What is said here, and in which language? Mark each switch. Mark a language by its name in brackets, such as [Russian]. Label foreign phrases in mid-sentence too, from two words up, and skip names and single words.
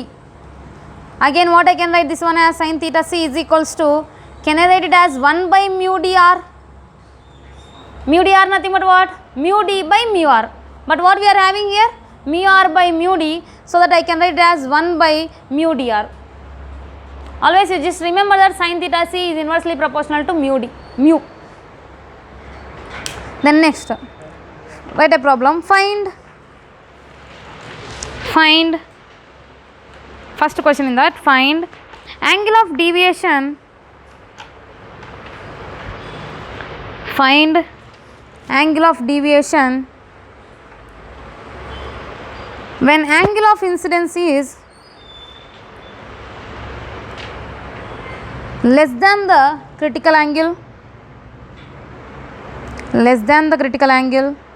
[English] Again what I can write this one as sin theta c is equals to, can I write it as 1 by mu dr? Mu d r nothing but what? Mu d by mu r. But what we are having here? Mu r by mu d, so that I can write it as 1 by mu dr. Always you just remember that sin theta c is inversely proportional to mu d, mu. Then next, write a problem. Find Find, first question in that, find angle of deviation, find angle of deviation when angle of incidence is less than the critical angle, less than the critical angle.